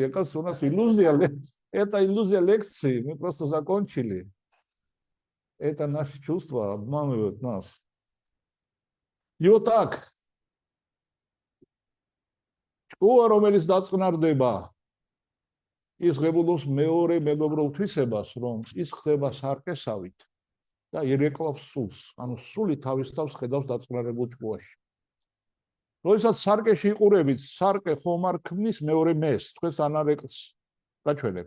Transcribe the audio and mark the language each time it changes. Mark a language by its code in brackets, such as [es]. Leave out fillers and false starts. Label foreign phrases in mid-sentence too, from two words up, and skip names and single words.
[ru] Оказывается, у нас иллюзия. Это иллюзия лекции. Мы просто закончили. Это наши чувства обманывают нас. И вот так. [ka] ჭკუა რომელის დაწყნარდება. ის ღებულობს მეორე მეგობრულ თვისებას, რომ ის ხდება სარკესავით და ირეკლავს სულს, ანუ სული თავის თავს ხედავს დაწყნარებულ ჭკუაში. როდესაც სარკეში იყურებით, სარკე ხომ არ ქმნის მეორე მეს, თქვენს ანარეკლს გაჩვენებთ.